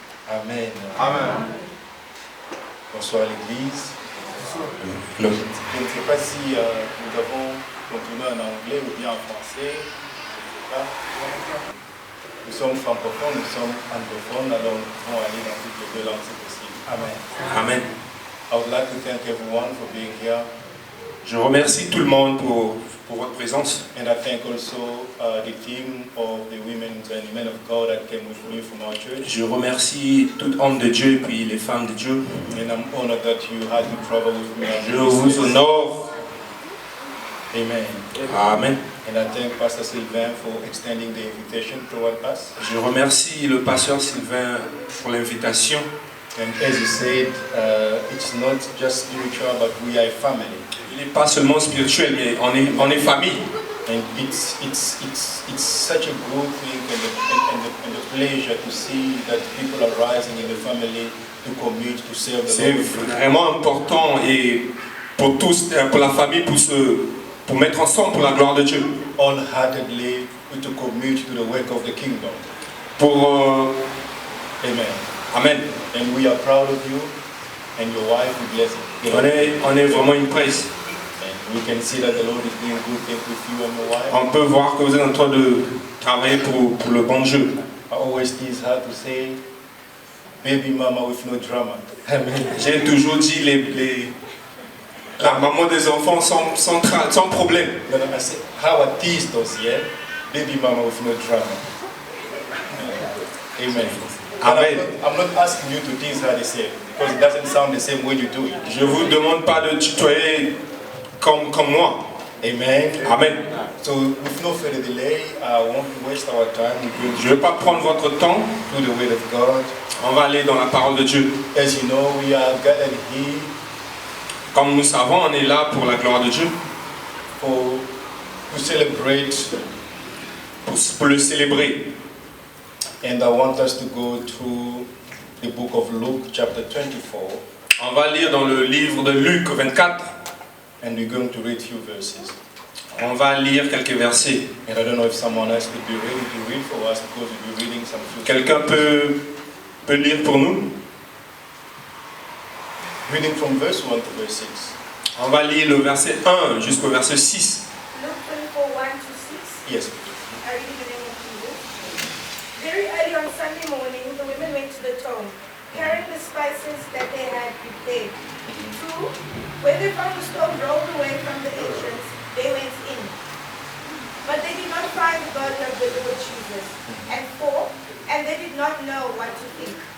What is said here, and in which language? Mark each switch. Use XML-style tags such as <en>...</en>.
<fr>Amen. Amen. Bonsoir l'église. Je ne sais pas si nous avons continué en anglais ou bien en français. Je ne sais pas. Nous sommes francophones, nous sommes anglophones, alors nous pouvons aller dans toutes les deux langues si possible. Amen. Amen.</fr> <en>I would like to thank everyone for being here.</en> <fr>Je remercie tout le monde pour votre présence.</fr> <en>And I thank also the team of the women and men of God that came with me from our church.</en> <fr>Je remercie tout homme de Dieu et puis les femmes de Dieu.</fr> <en>And I'm honored that you had to travel with me.</en> <fr>Je vous honore. Amen. Amen.</fr> <en>And I thank Pastor Sylvain for extending the invitation toward us.</en> <fr>Je remercie le pasteur Sylvain pour l'invitation.</fr> <en>And as you said, it's not just spiritual, but we are a family.</en> <fr>Il n'est pas seulement spirituel, mais on est famille.</fr> <en>And it's such a good thing and a pleasure to see that people are rising in the family to commit to serve the Lord.</en> <fr>C'est vraiment important et pour tous, pour la famille, pour mettre ensemble pour la gloire de Dieu.</fr> <en>Wholeheartedly to commit to the work of the kingdom.</en> <fr>pour... Amen. Amen.</fr> <en>And we are proud of you and your wife. We bless you.</en> <fr>On est vraiment une presse.</fr> <en>And we can see that the Lord is doing good things with you and your wife.</en> <fr>On peut voir que vous êtes en train de travailler pour le bon Dieu.</fr> <en>I always tease her to say, baby mama with no drama. Amen.</en> <fr>J'ai toujours dit la maman des enfants sans problème.</fr> <en>But I say, how I teased us, yeah? Baby mama with no drama. Amen. Amen. I'm not asking you to tease her the same, because it doesn't sound the same when you do it.</en> <fr>Je vous demande pas de tutoyer comme moi. Amen. Amen.</fr> <en>So with no further delay, I won't waste our time. We're</en> <fr>Je ne vais pas prendre votre temps.</fr> <en>going to the word of God.</en> <fr>On va aller dans la parole de Dieu.</fr> <en>As you know, we are gathered here</en> <fr>Comme nous savons, on est là pour la gloire de Dieu,</fr> <en>to celebrate,</en> <fr>pour le célébrer.</fr> <en>and I want us to go through the book of Luke, chapter 24,</en> <fr>On va lire dans le livre de Luc 24.</fr> <en>and we're going to read few verses.</en> <fr>On va lire quelques versets.</fr> <en>And I don't know if someone else could be ready to read for us, because we'll be reading some few.</en> <fr>Quelqu'un peut lire pour nous?</fr> <en>Reading from verse 1 to verse 6.</en> <fr>On va lire le verset 1 jusqu'au verset 6.</fr> <en>Luke 24, 1 to 6. Yes. I read in the name of Jesus. Very early on Sunday morning, the women went to the tomb, carrying the spices that they had prepared. 2, when they found the stone rolled away from the entrance, they went in. But they did not find the body of the Lord Jesus. And 4, and they did not know what to think.</en>